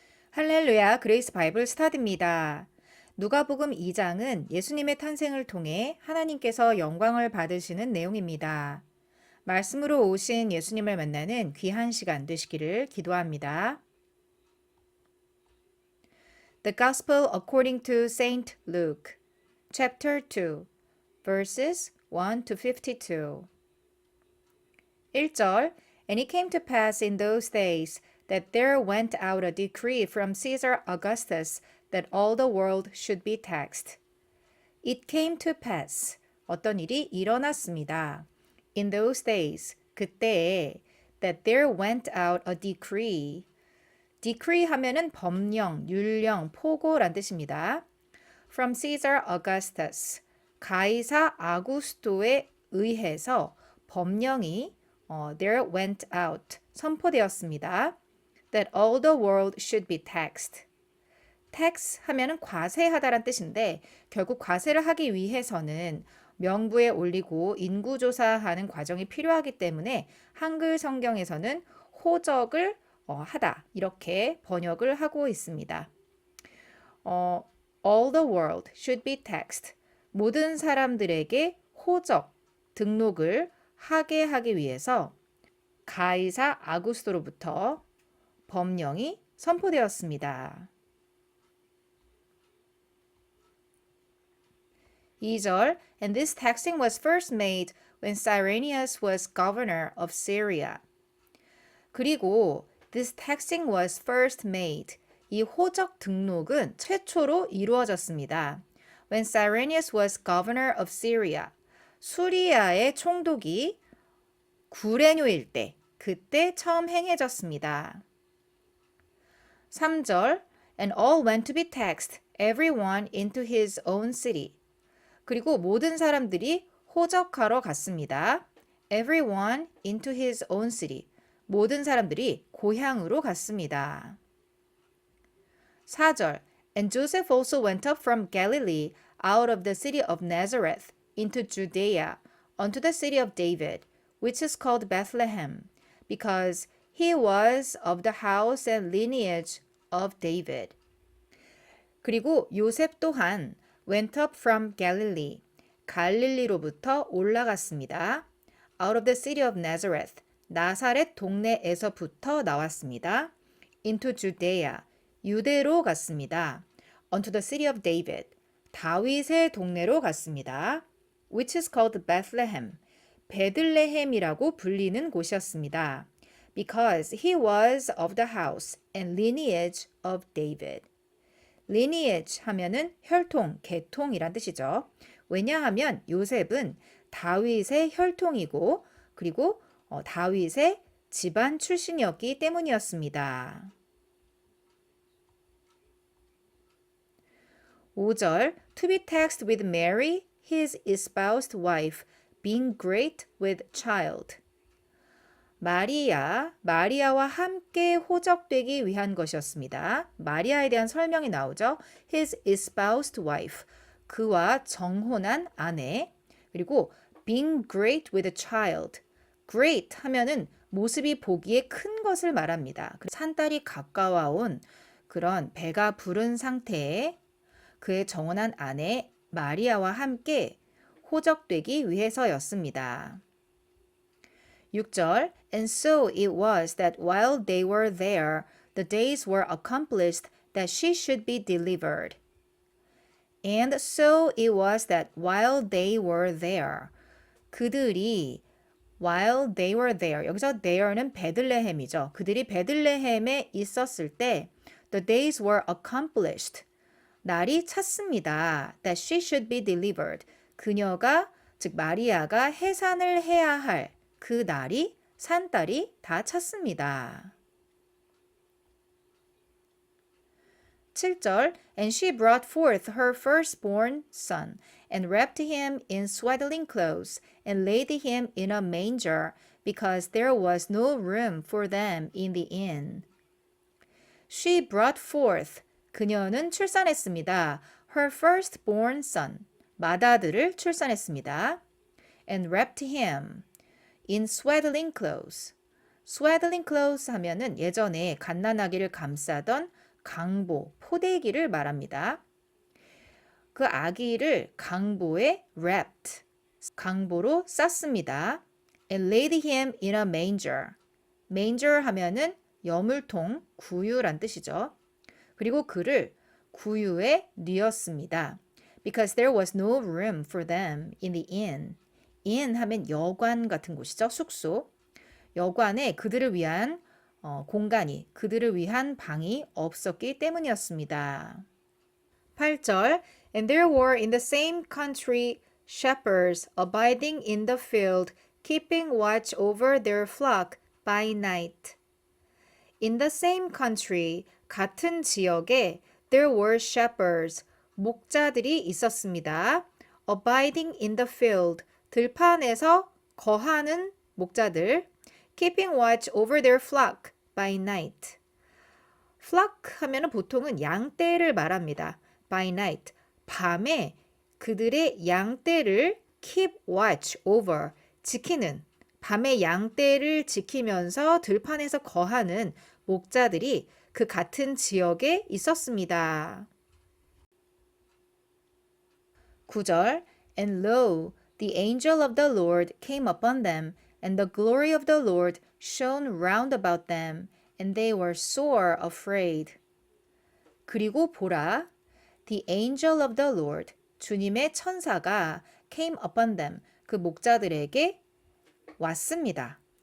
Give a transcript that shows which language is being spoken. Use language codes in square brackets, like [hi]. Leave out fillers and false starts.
[ko] 할렐루야, 그레이스 바이블 스타디입니다. 누가복음 2장은 예수님의 탄생을 통해 하나님께서 영광을 받으시는 내용입니다. 말씀으로 오신 예수님을 만나는 귀한 시간 되시기를 기도합니다. [en] The Gospel according to Saint Luke, chapter 2, verses 1 to 52. 1절 And it came to pass in those days that there went out a decree from Caesar Augustus that all the world should be taxed. It came to pass. [ko] 어떤 일이 일어났습니다. [en] In those days, [ko] 그때에 [en] that there went out a decree. [ko] decree 하면은 법령, 율령, 포고란 뜻입니다. [en] From Caesar Augustus. [ko] 가이사 아구스토에 의해서 법령이 [en] there went out [ko] 선포되었습니다. [en] That all the world should be taxed. [ko] tax 하면은 과세하다란 뜻인데 결국 과세를 하기 위해서는 명부에 올리고 인구조사하는 과정이 필요하기 때문에 한글 성경에서는 호적을 하다 이렇게 번역을 하고 있습니다. [en] all the world should be taxed. [ko] 모든 사람들에게 호적, 등록을 하게 하기 위해서 가이사 아구스토로부터 법령이 선포되었습니다. [en] 2절 And this taxing was first made when Cyrenius was governor of Syria. [ko] 그리고 [en] this taxing was first made. [ko] 이 호적 등록은 최초로 이루어졌습니다. [en] When Cyrenius was governor of Syria. [ko] 수리아의 총독이 구레뇨일 때, 그때 처음 행해졌습니다. [en] 3절 And all went to be taxed, everyone into his own city. [ko] 그리고 모든 사람들이 호적하러 갔습니다. [en] Everyone into his own city. [ko] 모든 사람들이 고향으로 갔습니다. [en] 4절 And Joseph also went up from Galilee out of the city of Nazareth into Judea unto the city of David, which is called Bethlehem, because he was of the house and lineage of David. [ko] 그리고 요셉 또한 [en] went up from Galilee, [ko] 갈릴리로부터 올라갔습니다. [en] out of the city of Nazareth, [ko] 나사렛 동네에서부터 나왔습니다. [en] into Judea, [ko] 유대로 갔습니다. [en] unto the city of David, [ko] 다윗의 동네로 갔습니다. [en] which is called Bethlehem, [ko] 베들레헴이라고 불리는 곳이었습니다. [en] because he was of the house and lineage of David. [ko] lineage 하면은 혈통, 계통이란 뜻이죠. 왜냐하면 요셉은 다윗의 혈통이고 그리고 다윗의 집안 출신이었기 때문이었습니다. [en] 5절 To be taxed with Mary, his espoused wife, being great with child. [ko] 마리아와 함께 호적되기 위한 것이었습니다. 마리아에 대한 설명이 나오죠. [en] His espoused wife, [ko] 그와 정혼한 아내. 그리고 [en] being great with a child. [ko] great 하면은 모습이 보기에 큰 것을 말합니다. 산딸이 가까워온 그런 배가 부른 상태에 그의 정혼한 아내 마리아와 함께 호적되기 위해서였습니다. [en] 6절 And so it was that while they were there, the days were accomplished that she should be delivered. And so it was that while they were there, [ko] 그들이 [en] while they were there, [ko] 여기서 there는 베들레헴이죠. 그들이 베들레헴에 있었을 때 [en] the days were accomplished. [ko] 날이 찼습니다. [en] That she should be delivered. [ko] 그녀가, 즉 마리아가 해산을 해야 할 그 날이 산딸이 다 찼습니다. [en] 7절 And she brought forth her firstborn son and wrapped him in swaddling clothes and laid him in a manger because there was no room for them in the inn. She brought forth [ko] 그녀는 출산했습니다. [en] Her firstborn son [ko] 맏아들을 출산했습니다. [en] And wrapped him in swaddling clothes. swaddling clothes [ko] 하면은 예전에 갓난아기를 감싸던 강보, 포대기를 말합니다. 그 아기를 강보에 wrapped, 강보로 쌌습니다. [en] And laid him in a manger. [ko] manger 하면은 여물통, 구유란 뜻이죠. 그리고 그를 구유에 뉘었습니다. [en] Because there was no room for them in the inn. [ko] inn 하면 여관 같은 곳이죠. 숙소. 여관에 그들을 위한 공간이, 그들을 위한 방이 없었기 때문이었습니다. [en] 8절 And there were in the same country shepherds abiding in the field, keeping watch over their flock by night. In the same country, [ko] 같은 지역에 [en] there were shepherds, [ko] 목자들이 있었습니다. [en] Abiding in the field, [ko] 들판에서 거하는 목자들. [en] Keeping watch over their flock by night. [ko] flock 하면은 보통은 양떼를 말합니다. [en] by night, [ko] 밤에 그들의 양떼를 [en] keep watch over, [ko] 지키는, 밤에 양떼를 지키면서 들판에서 거하는 목자들이 그 같은 지역에 있었습니다. [en] 9절 And lo, the angel of the Lord came upon them, and the glory of the Lord shone round about them, and they were sore afraid. [ko] 그리고 보라, [en] the angel of the Lord, [ko] 주님의 천사가 [en] came upon them, [ko] 그 목자들에게 왔습니다.